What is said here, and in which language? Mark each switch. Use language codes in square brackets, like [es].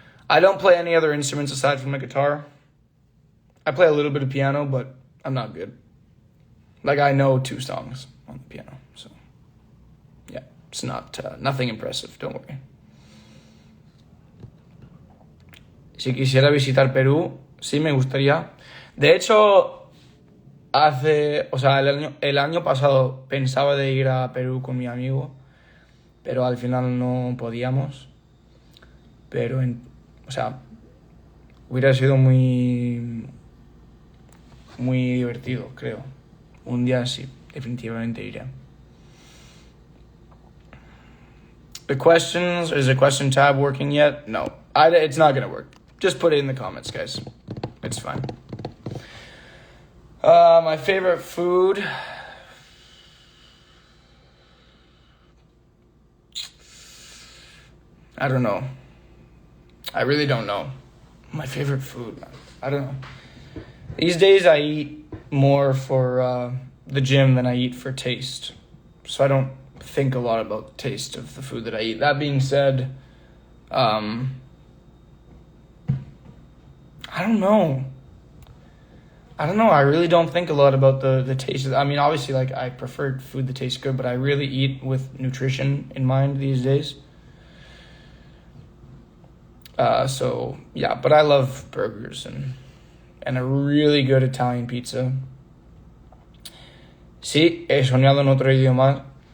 [en] I don't play any other instruments aside from the guitar. I play a little bit of piano, but I'm not good. Like, I know 2 songs on the piano, so yeah, it's not nothing impressive, don't worry. [es] Si quisiera visitar Perú, sí me gustaría. De hecho, el año pasado pensaba de ir a Perú con mi amigo, pero al final no podíamos. Pero, hubiera sido muy, muy divertido, creo. Un día sí, definitivamente iré. [en] Is the question tab working yet? No, it's not going to work. Just put it in the comments, guys. It's fine. My favorite food. I don't know. I really don't know. My favorite food. I don't know. These days I eat more for the gym than I eat for taste. So I don't think a lot about the taste of the food that I eat. That being said, I don't know. I really don't think a lot about the taste. Obviously, I prefer food that tastes good, but I really eat with nutrition in mind these days. So yeah, but I love burgers and a really good Italian pizza. [es] Sí, he soñado en otro idioma.